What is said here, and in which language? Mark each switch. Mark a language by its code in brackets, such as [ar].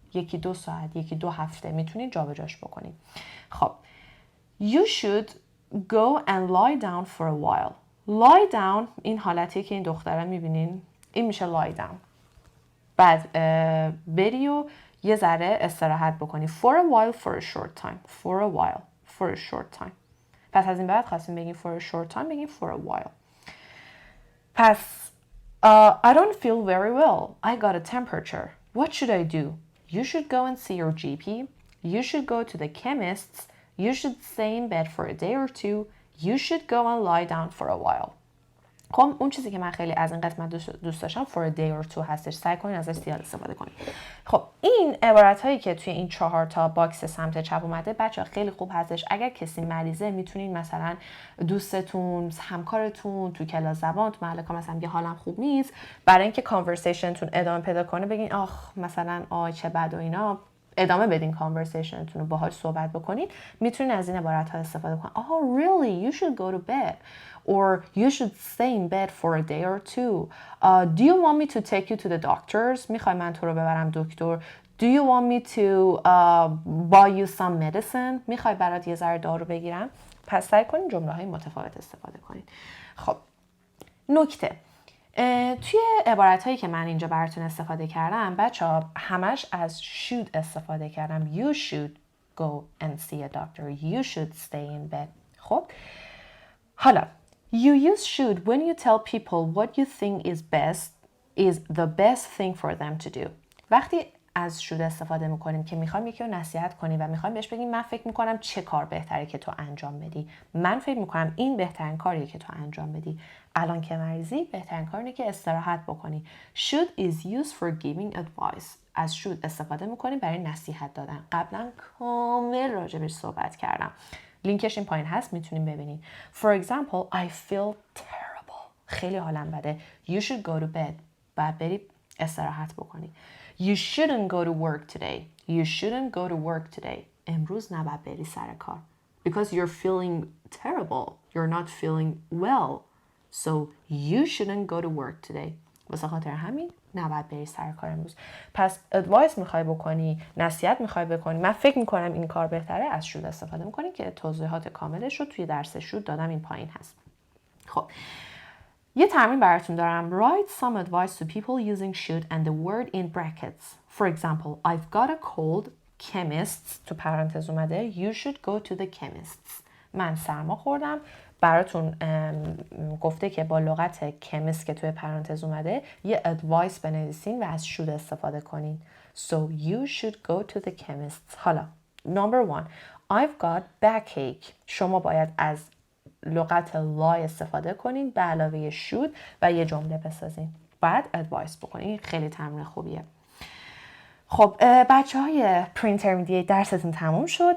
[fa] یکی دو ساعت، یکی دو هفته میتونید جابجاش بکنید. [en] خب you should go and lie down for a while. [fa] lie down این حالتیه که این دختره میبینین این میشه lie down. بعد بری و یه ذره استراحت بکنی. [en] for a while, for a short time. for a while, for a short time. [fa] پس از این بعد خواستیم بگیم [en] for a short time [fa] بگیم [en] for a while. پس I don't feel very well. I got a temperature. What should I do? You should go and see your GP. You should go to the chemists. You should stay in bed for a day or two. You should go and lie down for a while. [fa] خب اون چیزی که من خیلی از این قسمت دوست داشتم [en] for a day or two [fa] هستش. سعی کنین ازش زیاد استفاده کنین. خب این عبارت هایی که توی این 4 تا باکس سمت چپ اومده بچه‌ها خیلی خوب هستش. اگر کسی مریضه میتونین مثلا دوستتون، همکارتون تو کلاس زبان، تو محل کار مثلا یه حالم خوب نیست، برای اینکه کانورسیشنتون ادامه پیدا کنه بگین آخ مثلا چه بد و اینا، ادامه بدین کانورسیشنتون رو، باهاش صحبت بکنین. میتونین از این عبارت ها استفاده کنین. [en] Oh really? You should go to bed. Or you should stay in bed for a day or two. Do you want me to take you to the doctors? [fa] میخوای من تو رو ببرم دکتر. [en] Do you want me to buy you some medicine? [fa] میخوای برات یه ذره دارو بگیرم؟ پس سعی کنین جمله های متفاوت استفاده کنین. خب نکته توی عبارت هایی که من اینجا براتون استفاده کردم بچه ها همش از should استفاده کردم. [en] You should go and see a doctor. You should stay in bed. خب حالا you use should when you tell people what you think is the best thing for them to do. [fa] وقتی از should استفاده میکنیم که میخوایم یکی رو نصیحت کنیم و میخوایم بهش بگیم من فکر میکنم چه کار بهتره که تو انجام بدی. من فکر میکنم این بهترین کاریه که تو انجام بدی. الان که مریضی بهترین کار اینه که استراحت بکنی. [en] should is used for giving advice. [fa] از should استفاده میکنیم برای نصیحت دادن. قبلا کامل راجبش صحبت کردم. لینکش این پایین هست، میتونیم ببینید. [en] For example, I feel terrible. [fa] خیلی حالم بده. [en] You should go to bed. [fa] بعد بری استراحت بکنی. [en] You shouldn't go to work today. You shouldn't go to work today. [fa] امروز نباید بری سر کار. [en] Because you're feeling terrible. You're not feeling well. So you shouldn't go to work today. [fa] واسه خاطر همین نباید بری سر کار امروز. پس ادوایس میخوای بکنی، نصیحت میخوای بکنی، من فکر میکنم این کار بهتره، از should استفاده میکنی که توضیحات کاملش رو توی درس should دادم، این پایین هست. خب یه تمرین براتون دارم. [en] Write some advice to people using should and the word in brackets. For example, I've got a cold. [fa] Chemists تو پرانتز اومده. [en] You should go to the chemists. [fa] من سرما خوردم. براتون گفته که با لغت chemist که توی پرانتز اومده یه advice بنویسین و از should استفاده کنین. [en] So you should go to the chemists. [fa] حالا [en] number 1. I've got backache. [fa] شما باید از لغت lie استفاده کنین به علاوه should و یه جمله بسازین. بعد advice بکنین. خیلی تمرین خوبیه. خب بچه های pre-intermediate درستون تموم شد.